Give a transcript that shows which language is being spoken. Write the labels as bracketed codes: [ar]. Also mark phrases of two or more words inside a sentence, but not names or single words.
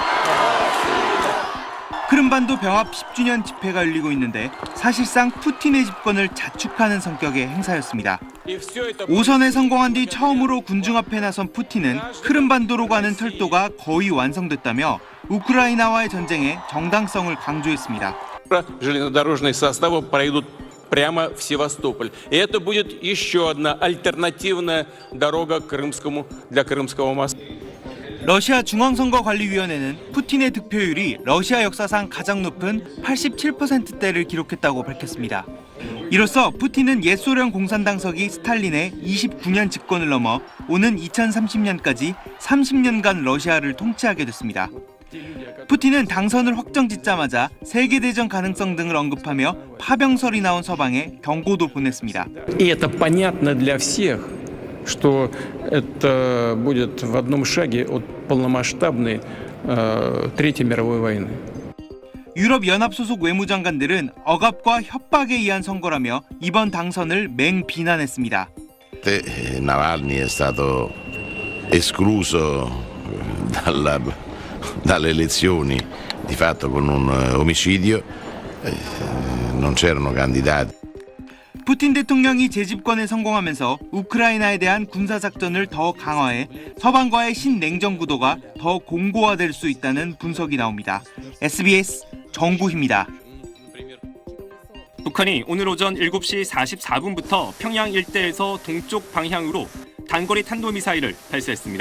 [ko] 크림반도 병합 10주년 집회가 열리고 있는데 사실상 푸틴의 집권을 자축하는 성격의 행사였습니다. 5선에 성공한 뒤 처음으로 군중 앞에 나선 푸틴은 크림반도로 가는 철도가 거의 완성됐다며 우크라이나와의 전쟁의 정당성을 강조했습니다. [ru] Железнодорожные составы пройдут прямо в Севастополь. И это будет еще одна альтернативная дорога для Крымского моста. [ko] 러시아 중앙선거관리위원회는 푸틴의 득표율이 러시아 역사상 가장 높은 87%대를 기록했다고 밝혔습니다. 이로써 푸틴은 옛 소련 공산당 서기 스탈린의 29년 집권을 넘어 오는 2030년까지 30년간 러시아를 통치하게 됐습니다. 푸틴은 당선을 확정짓자마자 세계대전 가능성 등을 언급하며 파병설이 나온 서방에 경고도 보냈습니다. [ru] И это понятно для всех, что это будет в одном шаге от полномасштабной Третьей мировой войны. [ko] 유럽연합 소속 외무장관들은 억압과 협박에 의한 선거라며 이번 당선을 맹비난했습니다. [it] Navalny è stato escluso dalle elezioni di fatto con un omicidio, non c'erano candidati. [ko] 푸틴 대통령이 재집권에 성공하면서 우크라이나에 대한 군사작전을 더 강화해 서방과의 신냉전 구도가 더 공고화될 수 있다는 분석이 나옵니다. SBS 정구희입니다. 북한이 오늘 오전 7시 44분부터 평양 일대에서 동쪽 방향으로 단거리 탄도미사일을 발사했습니다.